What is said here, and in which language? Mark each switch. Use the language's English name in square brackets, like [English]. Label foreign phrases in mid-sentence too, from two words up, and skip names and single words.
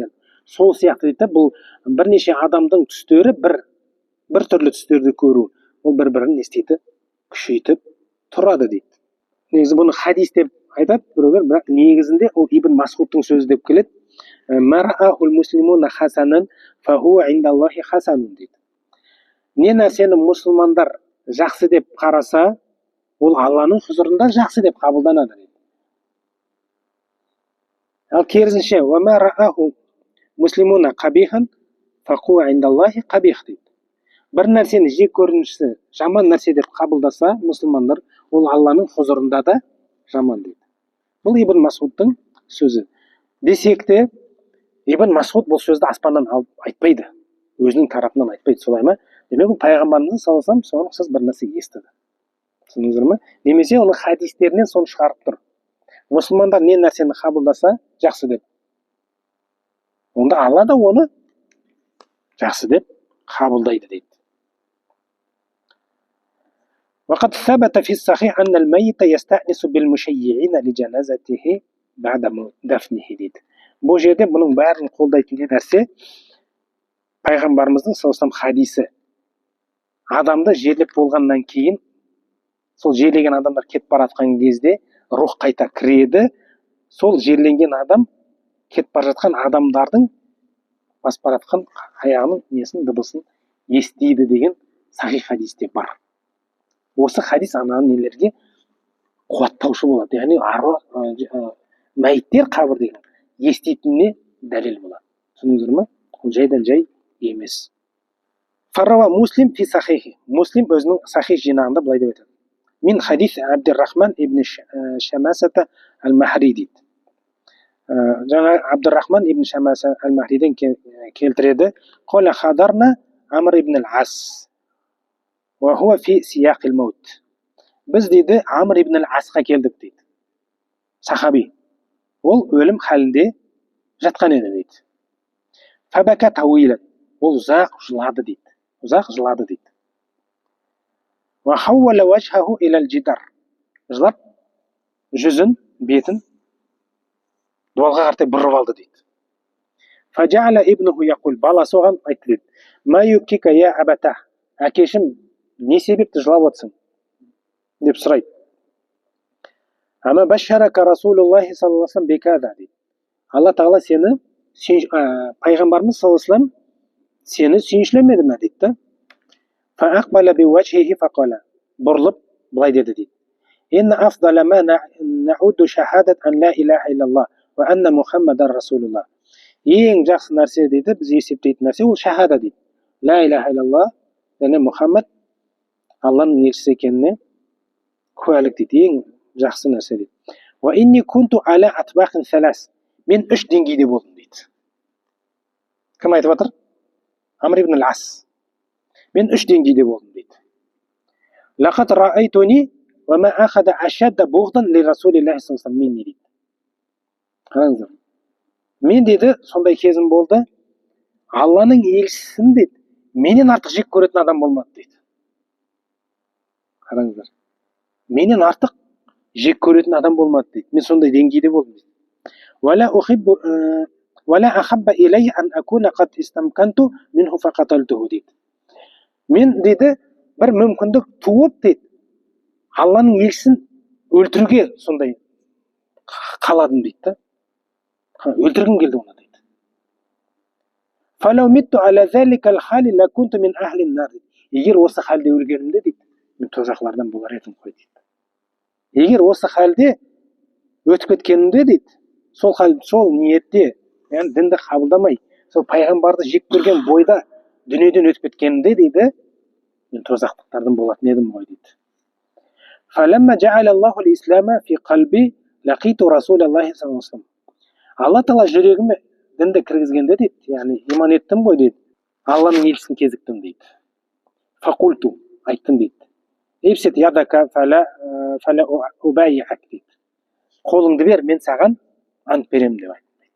[Kazakh] Сол сияқты дейді, бұл бірнеше адамдың түстері бір түрлі түстерді көру. Ол бір-бірін не істейді? Күшейтіп тұрады дейді. Негізі бұны хадис деп айтады біреулер, бірақ негізінде ол Ибн Масғудтың сөзі деп келеді. [Arabic] ما رآه المسلمون حسنا فهو عند الله حسن дейді. [Kazakh] Не нәрсені мұсылмандар жақсы деп қараса, ол Алланың құзырында жақсы деп қабылданады дейді. Ал керісінше, [Arabic] وما رآه المسلمون قبيحا فهو عند الله قبيح дейді. [Kazakh] Бір нәрсені жек көрініші жаман нәрсе деп қабылдаса мұсылмандар, ол Алланың құзырында да жаман дейді. Бұл Ибн Масғудтың сөзі. Десек те, Ибн Масғуд бұл сөзді аспаннан алып айтпайды, өзінің тарапынан айтпайды, солай ма? Демек ол пайғамбарымыздың [Arabic] صلى الله عليه وسلم [Kazakh] соған ұқсас бір нәрсе естіді. Түсіндіңіздер ме? Немесе оның хадистерінен соны шығарып тұр. Мұсылмандар не нәрсені қабылдаса жақсы деп, онда Алла да оны жақсы деп қабылдайды дейді. [Arabic] وقد ثبت في الصحيح أن الميت يستأنس بالمشيعين لجنازته بعد دفنه дейді. [Kazakh] Бұл жерде бұның бәрін қолдайтын нәрсе пайғамбарымыздың [Arabic] صلى الله عليه [Kazakh] хадисі. Адамды жерлеп болғаннан кейін, сол жерлеген адамдар кетіп бара жатқан кезде рух қайта кіреді, сол жерленген адам кетіп бара жатқан адамдардың басып бара жатқан аяғының несін, дыбысын естиді деген сахих хадисте бар. Осы хадис ананың нелерге қуаттаушы болады. Яғни мәйіттер қабір деген еститініне дәлел болады. Түсіндіңіздер ме? Ол жайдан жай емес. [Arabic] فرواه مسلم في صحيحه. [Kazakh] Муслим өзінің сахих жинағында былай деп айтады. [Arabic] من حديث عبد الرحمن بن شماسة المهري [Kazakh] дейді. Жаңа Абдуррахман ибн Шамаса ал-Махриден келтіреді. [Arabic] قال حضرنا عمرو بن العاص وهو في سياق الموت. [Kazakh] Біз дейді Амр ибн ал-Асқа келдік дейді. Сахаби. Ол өлім халінде жатқан еді дейді. [Arabic] فبكى طويلا. [Kazakh] Ол ұзақ жылады дейді. Ұзақ жылады дейді. [Arabic] وحول وجهه إلى الجدار. [Kazakh] Жылап жүзін, бетін дуалға қаратай бұрып алды дейді. [Arabic] فجعل ابنه يقول. [Kazakh] Баласы оған айтты дейді. [Arabic] ما يبكيك يا أبتاه. [Kazakh] Әкешім, не себепті жылап отырсың? Деп сұрайды. [Arabic] أما بشرك رسول الله صلى الله عليه وسلم بكذا дейді. [Kazakh] Алла тағала сені, пайғамбарымыз саллаллаху алейхи ва саллям сені сүйіншілемеді ме дейді. [Arabic] فأقبل بوجهه فقال. [Kazakh] Бұрылып былай деді дейді. [Arabic] إن أفضل ما نعد شهادة أن لا إله إلا الله وأن محمدا رسول الله. [Kazakh] Ең жақсы нәрсе дейді, біз есептейтін нәрсе ол шахада дейді. [Arabic] لا إله إلا الله, [Kazakh] яғни Мұхаммад Алланың елшісі екеніне куәлік дейді. Ең жақсы нәрсе дейді. [Arabic] وإني كنت على أطباق ثلاث. [Kazakh] Мен 3 деңгейде болдым дейді. Кім айтып жатыр? Амр ибн ал-Ас. Мен 3 деңгейде болдым дейді. [Arabic] لقد رأيتني وما أحد أشد بغضا لرسول الله صلى الله عليه وسلم مني дейді. [Kazakh] Қараңыздар. Мен дейді сондай кезім болды. Алланың елшісін дейді менен артық жек көретін адам болмады дейді. Қараңыздар. Менен артық жек көретін адам болмады дейді. Мен сондай деңгейде болдым дейді. [Arabic] ولا أحب إلي أن أكون قد استمكنت منه فقتلته дейді. [Kazakh] Мен дейді бір мүмкіндік туып дейді Алланың елшісін өлтіруге сондай қаладым дейді. Өлтіргім келді оны дейді. [Arabic] فلو مت على تلك الحال لكنت من أهل النار. [Kazakh] Егер осы халде өлгенімде дейді, мен тозақлардан болар едім ғой дейді. Егер осы халде өтіп кеткенімде дейді, сол ниетте, яғни дінді қабылдамай, сол пайғамбарды жек көрген бойда дүниеден өтіп кеткенімде дейді, мен тозақтықтардан болатын едім ғой дейді. [Arabic] فلما جعل الله الإسلام في قلبي لقيت رسول الله صلى الله عليه وسلم. [Kazakh] Алла тағала жүрегіме дінді кіргізгенде дейді, яғни иман еттім ғой дейді, Алланың елшісін кезіктім дейді. Фақульту, айттым дейді. [Arabic] ابسط يدك فلأبايعك дейді. [Kazakh] Қолыңды бер, мен саған ант берем деп айтты дейді.